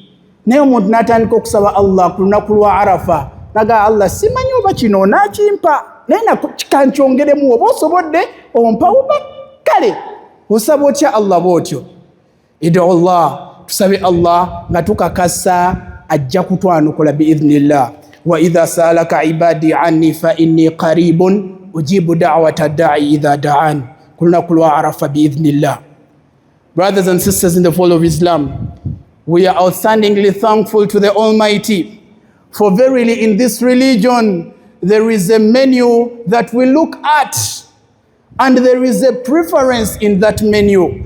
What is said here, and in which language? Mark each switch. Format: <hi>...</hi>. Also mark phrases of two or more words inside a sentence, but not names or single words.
<lg>Naye omuntu n'atandika okusaba Allah ku lunaku lwa Arafa naga Allah simanyi oba kino onaakimpa naye kankyongeremu oba osobodde ompawo kale osaba otya Allah bw'otyo. Idu Allah, tusabe Allah nga tukakasa ajja kutwanukula biidhnillah.</lg> <ar>و إذا سألك عبادي عني ف إني قريب أجيب دعوة الداع إذا دعان.</ar> <lg>Ku lunaku lwa Arafa biidhnillah.</lg> <en>Brothers and sisters in the fold of Islam, we are outstandingly thankful to the Almighty, for verily in this religion there is a menu that we look at, and there is a preference in that menu.</en>